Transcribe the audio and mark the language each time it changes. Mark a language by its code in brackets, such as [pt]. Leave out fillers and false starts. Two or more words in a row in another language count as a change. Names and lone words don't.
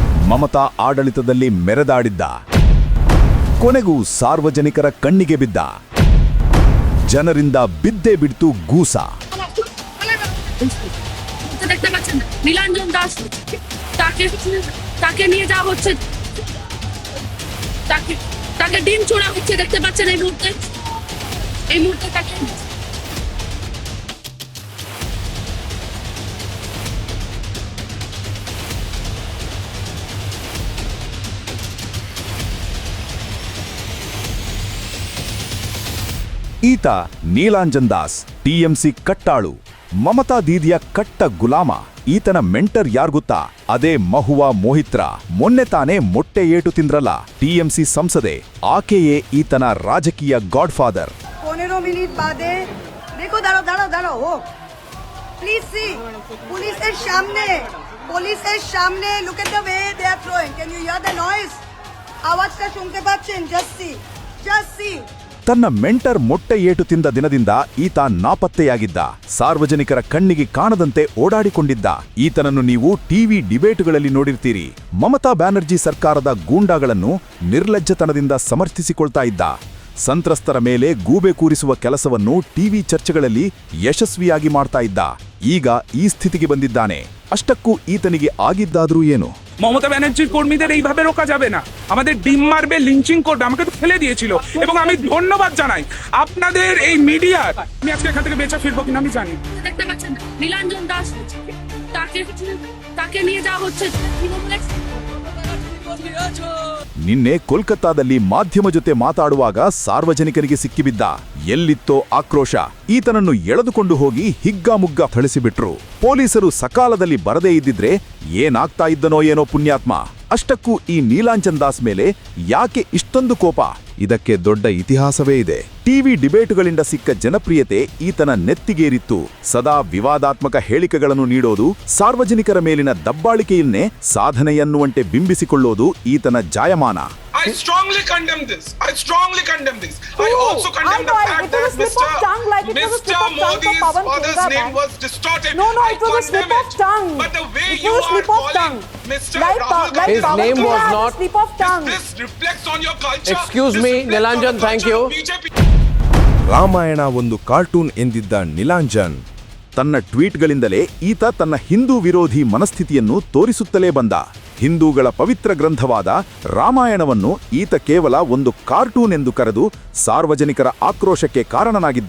[kn] ಮಮತಾ ಆಡಳಿತದಲ್ಲಿ ಮೆರೆದಾಡಿದ್ದ. ಕೊನೆಗೂ ಸಾರ್ವಜನಿಕರ ಕಣ್ಣಿಗೆ ಬಿದ್ದ. ಜನರಿಂದ ಬಿದ್ದೇ ಬಿಡ್ತು ಗೂಸ. [bn] দেখতে পাচ্ছেন নীলাঞ্জন দাস তাকে নিয়ে যাওয়া হচ্ছে, তাকে ডিম ছোড়া হচ্ছে দেখতে পাচ্ছেন এই মুহূর্তে তাকে [kn] ಈತ ನೀಲಾಂಜನ್ ದಾಸ್, ಟಿಎಂಸಿ ಕಟ್ಟಾಳು, ಮಮತಾ ದೀದಿಯ ಕಟ್ಟ ಗುಲಾಮ. ಈತನ ಮೆಂಟರ್ ಯಾರ್ ಗೊತ್ತಾ? ಅದೇ ಮಹುವಾ ಮೊಹಿತ್ರಾ. ಮೊನ್ನೆ ತಾನೇ ಮೊಟ್ಟೆ ಏಟು ತಿಂದ್ರಲ್ಲ ಟಿಎಂಸಿ ಸಂಸದೆ, ಆಕೆಯೇ ಈತನ ರಾಜಕೀಯ [en] godfather. [bn] 15 মিনিট বাদে দেখো, দাঁড়াও ও [en] please see [bn] পুলিশের সামনে [en] look at the way they are throwing, can you hear the noise? [bn] আওয়াজটা শুনতে পাচ্ছেন? [en] just see. [kn] ತನ್ನ ಮೆಂಟರ್ ಮೊಟ್ಟೆ ಏಟು ತಿಂದ ದಿನದಿಂದ ಈತ ನಾಪತ್ತೆಯಾಗಿದ್ದ. ಸಾರ್ವಜನಿಕರ ಕಣ್ಣಿಗೆ ಕಾಣದಂತೆ ಓಡಾಡಿಕೊಂಡಿದ್ದ. ಈತನನ್ನು ನೀವು [en] TV debates [kn] ನೋಡಿರ್ತೀರಿ. ಮಮತಾ ಬ್ಯಾನರ್ಜಿ ಸರ್ಕಾರದ ಗೂಂಡಾಗಳನ್ನು ನಿರ್ಲಜ್ಜತನದಿಂದ ಸಮರ್ಥಿಸಿಕೊಳ್ತಾ ಇದ್ದ. ಸಂತ್ರಸ್ತರ ಮೇಲೆ ಗೂಬೆ ಕೂರಿಸುವ ಕೆಲಸವನ್ನು ಟಿವಿ ಚರ್ಚೆಗಳಲ್ಲಿ ಯಶಸ್ವಿಯಾಗಿ ಮಾಡ್ತಾ ಇದ್ದ. ಈಗ ಈ ಸ್ಥಿತಿಗೆ ಬಂದಿದ್ದಾನೆ. ಅಷ್ಟಕ್ಕೂ ಈತನಿಗೆ ಆಗಿದ್ದಾದ್ರೂ ಏನು? [bn] মমতা ব্যানার্জির কর্মীদের এইভাবে রোকা যাবে না। আমাদের ডিম মারবে, লিঞ্চিং করবে, আমাকে তো ফেলে দিয়েছিল। এবং আমি ধন্যবাদ জানাই আপনাদের এই মিডিয়ার। আমি আজকে এখান থেকে বেঁচে ফিরবো কিনা আমি জানি। দেখতে পাচ্ছেন নীলাঞ্জন দাস তাকে নিয়ে যাওয়া হচ্ছে। [kn] ನಿನ್ನೆ ಕೋಲ್ಕತ್ತಾದಲ್ಲಿ ಮಾಧ್ಯಮ ಜೊತೆ ಮಾತಾಡುವಾಗ ಸಾರ್ವಜನಿಕರಿಗೆ ಸಿಕ್ಕಿಬಿದ್ದ. ಎಲ್ಲಿತ್ತೋ ಆಕ್ರೋಶ. ಈತನನ್ನು ಎಳೆದುಕೊಂಡು ಹೋಗಿ ಹಿಗ್ಗಾಮುಗ್ಗಾ ಥಳಿಸಿಬಿಟ್ರು. ಪೊಲೀಸರು ಸಕಾಲದಲ್ಲಿ ಬರದೇ ಇದ್ದಿದ್ರೆ ಏನಾಗ್ತಾ ಇದ್ದನೋ ಏನೋ ಪುಣ್ಯಾತ್ಮ. ಅಷ್ಟಕ್ಕೂ ಈ ನೀಲಾಂಜನ್ ದಾಸ್ ಮೇಲೆ ಯಾಕೆ ಇಷ್ಟೊಂದು ಕೋಪ? ಇದಕ್ಕೆ ದೊಡ್ಡ ಇತಿಹಾಸವೇ ಇದೆ. [en] TV debates [kn] ಸಿಕ್ಕ ಜನಪ್ರಿಯತೆ ಈತನ ನೆತ್ತಿಗೇರಿತ್ತು. ಸದಾ ವಿವಾದಾತ್ಮಕ ಹೇಳಿಕೆಗಳನ್ನು ನೀಡೋದು, ಸಾರ್ವಜನಿಕರ ಮೇಲಿನ ದಬ್ಬಾಳಿಕೆಯನ್ನೇ ಸಾಧನೆಯನ್ನುವಂತೆ ಬಿಂಬಿಸಿಕೊಳ್ಳೋದು ಈತನ ಜಾಯಮಾನ. [en] I strongly condemn this. I also condemn the fact that Mr. Modi's father's name was distorted. No, it was a slip of tongue. But the way it you was are slip of calling tongue. Mr. Like Rahul Gandhi, his name was not slip of tongue. this reflects on your culture. Excuse This me, reflects on Nilanjan, the thank culture you. of BJP. [kn] ರಾಮಾಯಣ ಒಂದು ಕಾರ್ಟೂನ್ ಎಂದಿದ್ದ ನೀಲಾಂಜನ್ ತನ್ನ ಟ್ವೀಟ್ಗಳಿಂದಲೇ ಈತ ತನ್ನ ಹಿಂದೂ ವಿರೋಧಿ ಮನಸ್ಥಿತಿಯನ್ನು ತೋರಿಸುತ್ತಲೇ ಬಂದ. ಹಿಂದೂಗಳ ಪವಿತ್ರ ಗ್ರಂಥವಾದ ರಾಮಾಯಣವನ್ನು ಈತ ಕೇವಲ ಒಂದು ಕಾರ್ಟೂನ್ ಎಂದು ಕರೆದು ಸಾರ್ವಜನಿಕರ ಆಕ್ರೋಶಕ್ಕೆ ಕಾರಣನಾಗಿದ್ದ.